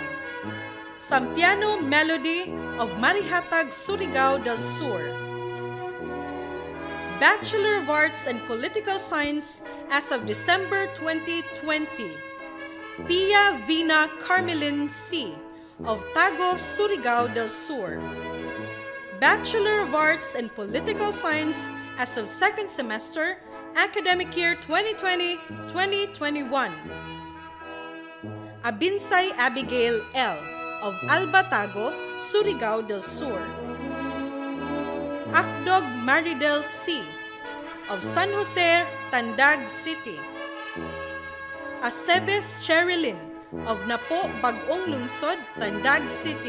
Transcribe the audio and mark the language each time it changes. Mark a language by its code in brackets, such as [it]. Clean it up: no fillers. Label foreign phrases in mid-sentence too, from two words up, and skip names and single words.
[en] Sampiano Melody of Marihatag, Surigao del Sur. Bachelor of Arts in Political Science as of December 2020. Pia Vina Carmelin C. of Tago, Surigao del Sur. Bachelor of Arts in Political Science as of second semester academic year 2020-2021. Abinsay Abigail L. of Albatago, Surigao del Sur. Akdog Maridel C. of San Jose, Tandag City. Acebes Cherilyn of Napo, Bagong Lungsod, Tandag City.